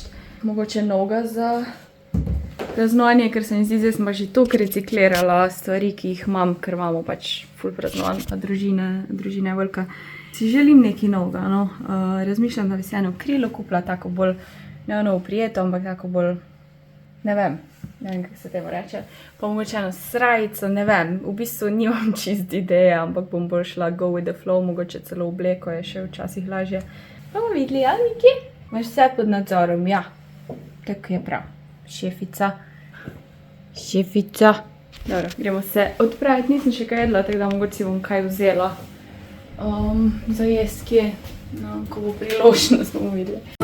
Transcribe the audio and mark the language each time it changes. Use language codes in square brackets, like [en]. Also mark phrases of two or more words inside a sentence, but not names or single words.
[sl] Mogoče novega za praznovanje, ker se mi zdi, zdaj sem pa že toliko reciklirala stvari, ki jih imam, ker imamo pač ful praznovan, pa družina je velika. Si želim nekaj novega, no. Razmišljam, da bi se eno krilo kupila, tako bolj, ne ono prijeto, ampak tako bolj, ne vem, kako se temu reče. Pa mogoče eno srajico, ne vem, v bistvu nimam čist ideje, ampak bom bolj šla [en] go with the flow, [sl] mogoče celo obleko je še včasih lažje. Bomo videli, ja, Niki? Imaš vse pod nadzorom, ja. Tako je prav. Šefica. Dobro, gremo se odpraviti, nisem še kaj jedla, tako da mogoče si bom kaj vzela. Za jest kje, no, ko bo priložnost, bomo videli.